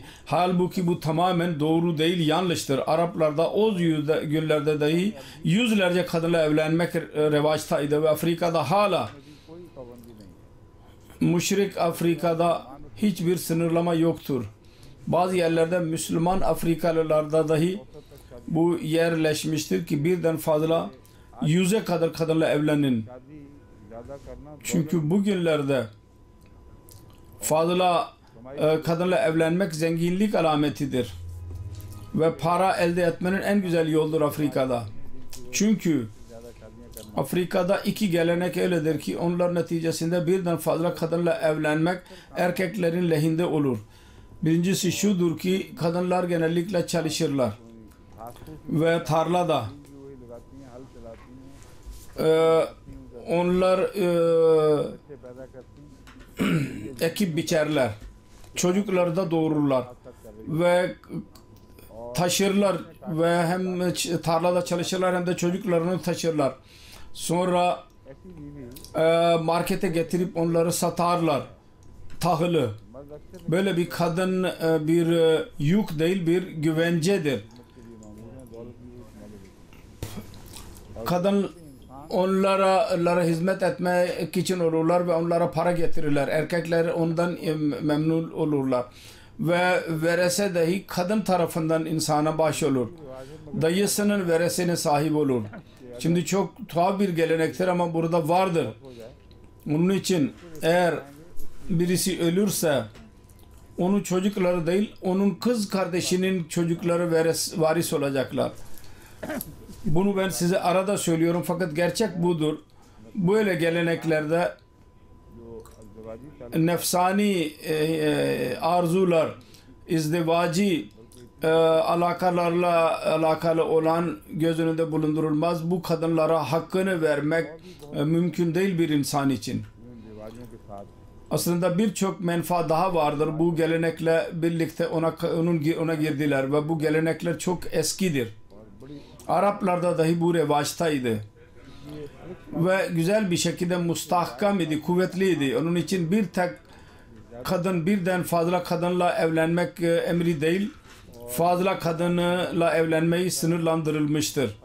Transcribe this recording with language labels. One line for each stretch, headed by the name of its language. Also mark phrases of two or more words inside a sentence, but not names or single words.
Turkish: Halbuki bu tamamen doğru değil, yanlıştır. Araplarda o günlerde dahi yüzlerce kadınla evlenmek revaçtaydı ve Afrika'da hala Müşrik Afrika'da hiçbir sınırlama yoktur. Bazı yerlerde Müslüman Afrikalılarda dahi bu yerleşmiştir ki birden fazla 100'e kadar kadınla evlenin.
Urdu: शादी ज़्यादा करना
Turkish: Çünkü bugünlerde fazla kadınla evlenmek zenginlik alametidir. Ve para elde etmenin en güzel yoldur Afrika'da. Çünkü Afrika'da iki gelenek öyledir ki onlar neticesinde birden fazla kadınla evlenmek erkeklerin lehinde olur. Birincisi şudur ki kadınlar genellikle çalışırlar ve tarlada
Urdu: वही लगाती हैं, हल चलाती हैं,
Turkish: onlar
Urdu: बच्चे पैदा करती हैं,
Turkish: ekip biçerler. Çocukları da doğururlar ve taşırlar ve hem tarlada çalışırlar hem de çocuklarını taşırlar. Sonra
Urdu: ऐसी बीवी
Turkish: markete getirip onları satarlar. Tahılı.
Urdu: मर्द अक्सर
Turkish: Böyle bir kadın bir yük değil, bir güvencedir.
Urdu: के लिए मामूल हैं, दौलत भी इस्तेमाल होती
Turkish: Kadın onlara hizmet etmek için olurlar ve onlara para getirirler. Erkekler ondan memnun olurlar. Ve verese dahi kadın tarafından insana baş olur. Dayısının veresine sahip olur. Şimdi çok tuhaf bir gelenektir ama burada vardır. Onun için eğer birisi ölürse onun çocukları değil, onun kız kardeşinin çocukları varis olacaklar. Bunu ben size arada söylüyorum fakat gerçek budur. Böyle geleneklerde
Urdu: जो अज़दवाजी
Turkish: nefsani arzular, izdivacı alakalarla alakalı olan göz önünde bulundurulmaz. Bu kadınlara hakkını vermek mümkün değil bir insan için.
Urdu: रिवाजों के साथ
Turkish: Aslında birçok menfaat daha vardır. Bu gelenekle birlikte ona girdiler ve bu gelenekler çok eskidir. Araplarda dahi bu revaçtaydı. Ve güzel bir şekilde mustahkam idi, kuvvetliydi. Onun için bir tek kadın birden fazla kadınla evlenmek emri değil, fazla kadınla evlenmeyi sınırlandırılmıştır.